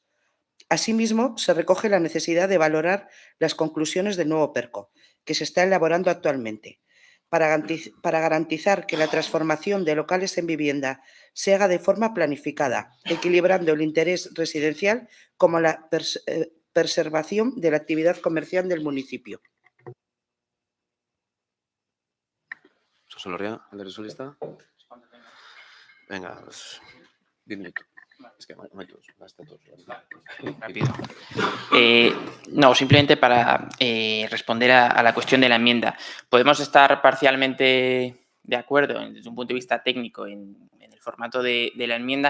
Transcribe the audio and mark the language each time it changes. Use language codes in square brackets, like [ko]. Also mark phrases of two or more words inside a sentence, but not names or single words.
[es] Asimismo, se recoge la necesidad de valorar las conclusiones del nuevo PERCO, que se está elaborando actualmente. Para garantizar que la transformación de locales en vivienda se haga de forma planificada, equilibrando el interés residencial como la preservación de la actividad comercial del municipio. [eu] Soloria, alderdi sozialista. [es] Venga, 10 minutos. Es que Rápido. No, simplemente para responder a la cuestión de la enmienda. Podemos estar parcialmente de acuerdo desde un punto de vista técnico en el formato de la enmienda.